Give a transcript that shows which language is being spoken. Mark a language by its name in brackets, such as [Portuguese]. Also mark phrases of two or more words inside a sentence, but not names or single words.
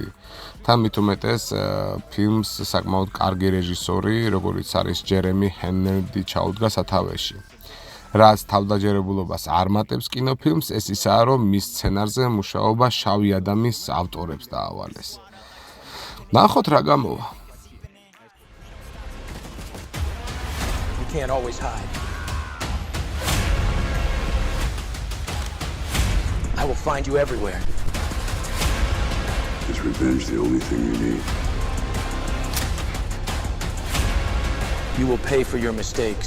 [Georgian] თან მით უმეტეს ფილმს საკმაოდ კარგი რეჟისორი, როგორიც არის ჯერემი ჰენერდი ჩაუდგა სათავეში. რაც თავდაჯერებულობას არ მატებს კინოფილმს, ეს ისაა, რომ მის სცენარზე მუშაობა შავი ადამის ავტორებს დაავალეს. ნახოთ რა გამოვა. [English] You can't always hide. I will find you everywhere. Is revenge the only thing you need? You will pay for your mistakes.